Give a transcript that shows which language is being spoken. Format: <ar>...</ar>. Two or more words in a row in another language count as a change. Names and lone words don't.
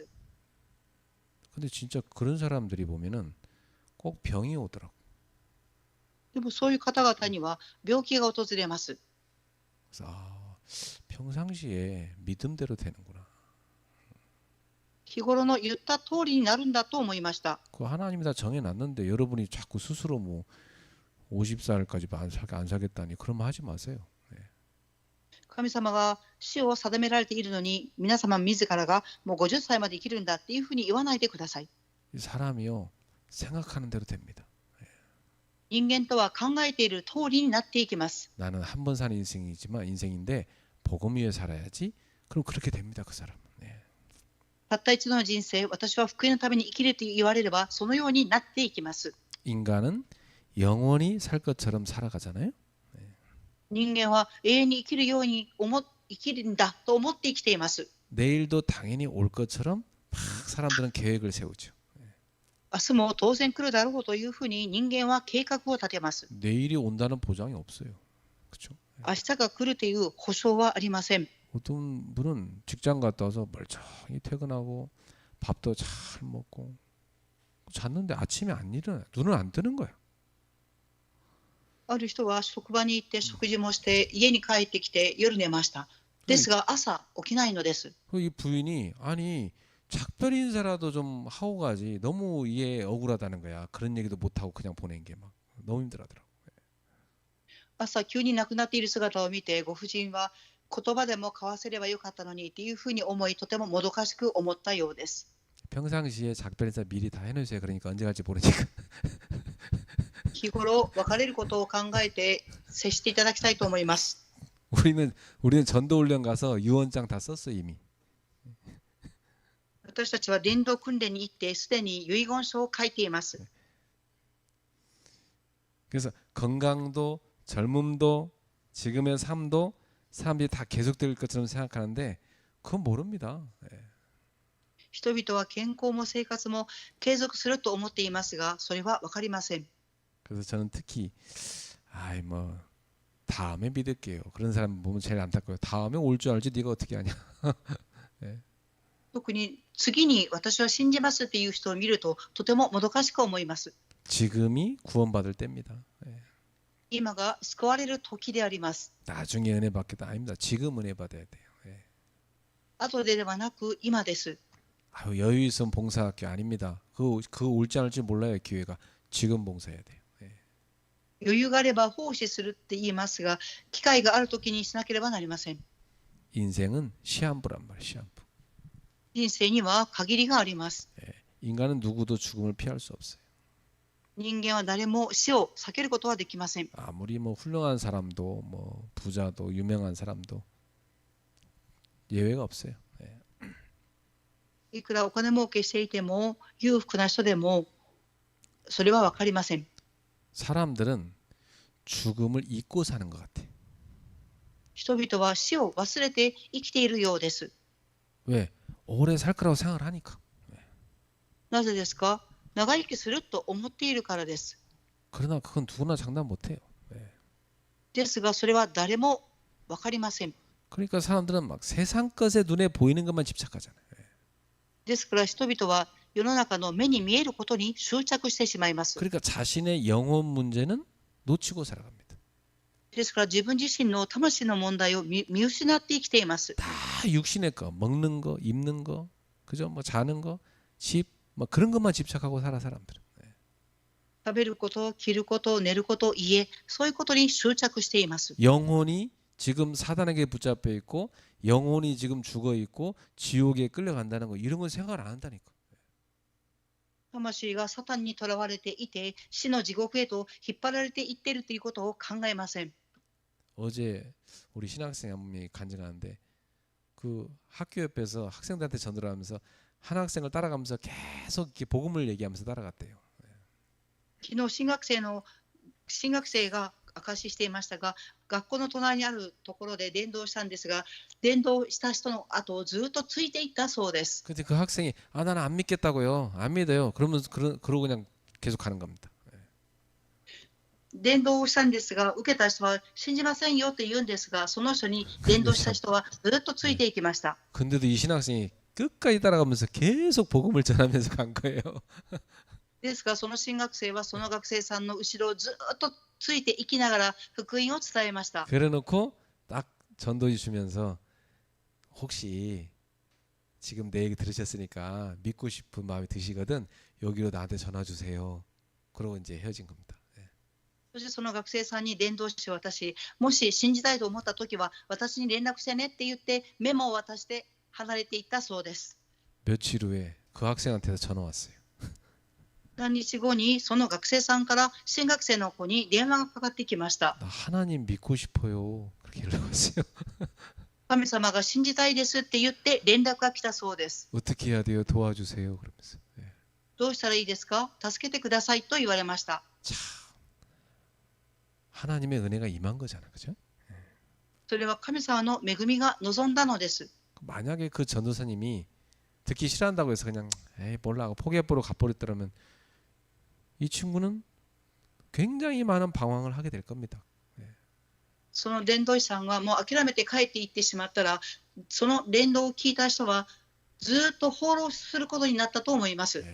<ko>근데 진짜 그런 사람들이 보면은 꼭 병이 오더라고.</ko> <ja>でもそういう方々には病気が訪れます。</ja> <ko>그래서 평상시에 믿음대로 되는구나.</ko> <ja>日頃の言った通りになるんだと思いました。</ja> <ko>그 하나님이 다 정해놨는데 여러분이 자꾸 스스로 뭐 50살까지 안 사겠다니 그러면 하지 마세요.</ko> <ja>神様が死を定められているのに、皆様自らがもう50歳まで生きるんだっていうふうに言わないでください。</ja> <ko>이 사람이요 생각하는 대로 됩니다.</ko> <ja>人間とは考えている通りになっていきます。</ja> <ko>나는 한 번 사는 인생인데 복음 위에 살아야지. 그럼 그렇게 됩니다. 그 사람은.</ko> <ja>たった一度の人生、私は福音のために生きると言われれば、そのようになっていきます。</ja> <ko>인간은 영원히 살 것처럼 살아가잖아요.</ko> <ja>人間は永遠に生きるように生きるんだと思って生きています。</ja> <ko>내일도 당연히 올 것처럼 막 사람들은 계획을 세우죠.</ko> <ja>明日も当然来るだろうというふうに人間は計画を立てます。</ja> <ko>내일이 온다는 보장이 없어요. 그렇죠?</ko> <ja>明日が来るという保証はありません。</ja> <ko>어떤 분은 직장 갔다 와서 멀쩡히 퇴근하고 밥도 잘 먹고 잤는데 아침에 안 일어나요. 눈은 안 뜨는 거야.</ko> <ja>ある人は職場に行って食事もして家に帰ってきて夜寝ました。ですが朝起きないのです。</ja> <ko>이 부인이 아니 작별 인사라도 좀 하고 가지. 너무 이게 억울하다는 거야. 그런 얘기도 못 하고 그냥 보낸 게 막 너무 힘들하더라고.</ko> <ja>朝急に亡くなっている姿を見て、ご婦人は言葉でも交わせればよかったのにというふうに思い、とてももどかしく思ったようです。</ja> <ko>평상시에 작별 인사 미리 다 해놓으세요. 그러니까 언제 갈지 모르니까.</ko> <ja>日頃別れることを考えて接していただきたいと思います。</ja> <ko>우리는 전도 훈련 가서 유언장 다 썼어 이미.</ko> <ja>私たちは伝道訓練に行ってすでに遺言書を書いています。</ja> <ko>그래서 건강도 젊음도 지금의 삶도 사람들이 다 계속될 것처럼 생각하는데 그건 모릅니다.</ko> <ja>人々は健康も生活も継続すると思っていますが、それは分かりません。</ja> <ko>그래서 저는 특히 아이 뭐 다음에 믿을게요. 그런 사람 보면 제일 안타까워요. 다음에 올 줄 알지 네가 어떻게 아냐.</ko> <ja>特に次に私は信じますっていう人を見るととてももどかしく思います。</ja> <ko>지금이 구원받을 때입니다.</ko> <ja>今が救われる時であります。</ja> <ko>나중에 은혜 받겠다 아닙니다. 지금 은혜 받아야 돼요.</ko> <ja>後でではなく今です。</ja> <ko>아유 여유 있으면 봉사학교 아닙니다. 그거 올지 않을지 몰라요. 기회가. 지금 봉사해야 돼요.</ko> <ja>余裕があれば奉仕するって言いますが、機会があるときにしなければなりません。</ja> <ko>인생은 시한부란 말이에요. 시한부.</ko> <ja>人生には限りがあります。</ja> <ko>인간은 누구도 죽음을 피할 수 없어요.</ko> <ja>人間は誰も死を避けることはできません。</ja> <ko>아무리 뭐 훌륭한 사람도 뭐 부자도 유명한 사람도 예외가 없어요.</ko> <ja>いくらお金儲けしていても、裕福な人でも、それはわかりません。</ja> <ko>사람들은 죽음을 잊고 사는 것 같아.</ko> <ja>人々は死を忘れて生きているようです。</ja> <ko>왜? 오래 살 거라고 생각을 하니까.</ko> <ja>なぜですか？長生きすると思っているからです。</ja> <ko>그러나 그건 누구나 장담 못해요.</ko> <ja>ですが、それは誰もわかりません。</ja> <ko>그러니까 사람들은 막 세상 것에 눈에 보이는 것만 집착하잖아요.</ko> <ja>ですから人々は世の中の目に見えることに執着してしまいます。</ja> <ko>그러니까 자신의 영혼 문제는 놓치고 살아갑니다.</ko> <ja>ですから自分自身の魂の問題を見失って生きています。</ja> <ko>다 육신의 거, 먹는 거, 입는 거, 그죠? 뭐 자는 거, 집, 뭐 그런 것만 집착하고 살아 사람들은.</ko> <ja>食べること、着ること、寝ること、家、そういうことに執着しています。</ja> <ko>영혼이 지금 사단에게 붙잡혀 있고 영혼이 지금 죽어 있고 지옥에 끌려간다는 거 이런 건 생각을 안 한다니까.</ko> <ja>魂がサタンにとらわれていて、死の地獄へと引っ張られていっているということを考えません。</ja> <ko>어제 우리 신학생 한 분이 간증하는데 그 학교 옆에서 학생들한테 전도를 하면서 한 학생을 따라가면서 계속 이렇게 복음을 얘기하면서 따라갔대요.</ko> <ja>昨日新学生が証ししていましたが、学校の隣にあるところで伝道したんですが、伝道した人の後をずっとついていったそうです。</ja> <ko>근데 그 학생이 아 나는 안 믿겠다고요. 안 믿어요. 그러면서 그러고 그냥 계속 가는 겁니다.</ko> <ja>伝道をしたんですが、受けた人は信じませんよって言うんですが、その人に伝道した人はずっとついていきました。</ja> <ko>근데도 이 신학생이 끝까지 따라가면서 계속 복음을 전하면서 간 거예요.</ko> <ja>ですが、その新学生はその学生さんの後ろをずっとついていきながら福音を伝えました。</ja> <ko>그래놓고 딱 전도지 주면서 혹시 지금 내 얘기 들으셨으니까 믿고 싶은 마음이 드시거든 여기로 나한테 전화 주세요. 그러고 이제 헤어진 겁니다.</ko> <ja>そしてその学生さんに伝道師を渡し、もし信じたいと思ったときは私に連絡してねって言ってメモを渡して離れていったそうです。</ja> <ko>며칠 후에 그 학생한테서 전화 왔어요.</ko> <ja>何日後にその学生さんから新学生の子に電話がかかってきました。</ja> <ko>나 하나님 믿고 싶어요. 그렇게 연락 왔어요.</ko> <ja>神様が信じたいですって言って連絡が来たそうです。</ja> <ko>어떻게 해야 돼요? 도와주세요. 그러면서.</ko> <ja>どうしたらいいですか？助けてくださいと言われました。</ja> <ko>참 하나님의 은혜가 임한 거잖아, 그죠?</ko> <ja>それは神様の恵みが望んだのです。</ja> <ko>만약에 그 전도사님이 듣기 싫어한다고 해서 그냥 에이 몰라 하고 포기해버리고 가버렸더라면 이 친구는 굉장히 많은 방황을 하게 될 겁니다.</ko> <ja>その伝道師さんはもう諦めて帰っていってしまったら、その伝道を聞いた人はずっと放浪することになったと思います。</ja>